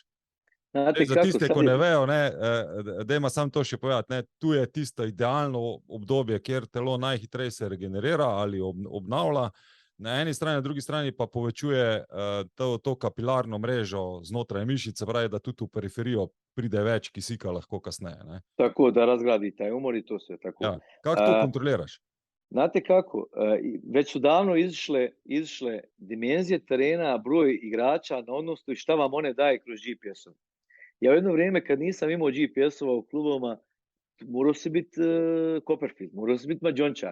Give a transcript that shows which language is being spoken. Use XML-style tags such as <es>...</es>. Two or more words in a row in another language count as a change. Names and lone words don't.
<sl>Za tiste, ko ne vejo, dajmo samo to še povedati, ne, tu je tisto idealno obdobje, kjer telo najhitreje se regenerira ali obnavlja, na eni strani, na drugi strani pa povečuje to kapilarno mrežo znotraj mišice, pravi, da tudi v periferijo pride več kisika lahko kasneje. Ne.</sl> <bs>Tako, da razgradi taj umor i to sve. Tako.</bs> <sl>Ja. Kako to kontroliraš?</sl> <bs>Znate kako, već su davno izišle dimenzije terena, broj igrača na odnosu i šta vam one daje kroz GPS-ove. Ja u jedno vrijeme kad nisam imao GPS-ova u klubovima, morao se biti Copperfield, morao se biti mađončar.</bs>